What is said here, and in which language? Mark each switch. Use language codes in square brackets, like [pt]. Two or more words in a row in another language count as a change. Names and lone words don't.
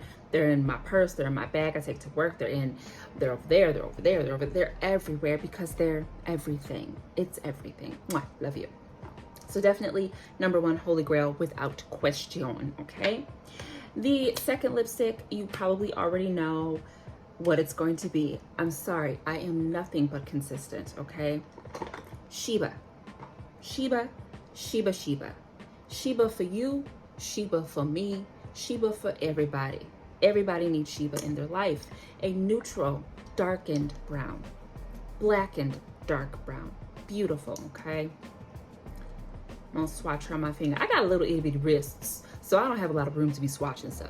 [en] They're in my purse, they're in my bag, I take to work, they're over there, they're over there, they're everywhere because they're everything. It's everything. Mwah, love you. So definitely number one, holy grail without question, okay? The second lipstick, you probably already know what it's going to be. I'm sorry, I am nothing but consistent, okay? Sheba. Sheba, Sheba, Sheba. Sheba for you, Sheba for me, Sheba for everybody. Everybody needs Sheba in their life. A neutral, darkened brown. Blackened, dark brown. Beautiful, okay? I'm gonna swatch her on my finger. I got a little itty bitty wrists, so I don't have a lot of room to be swatching stuff.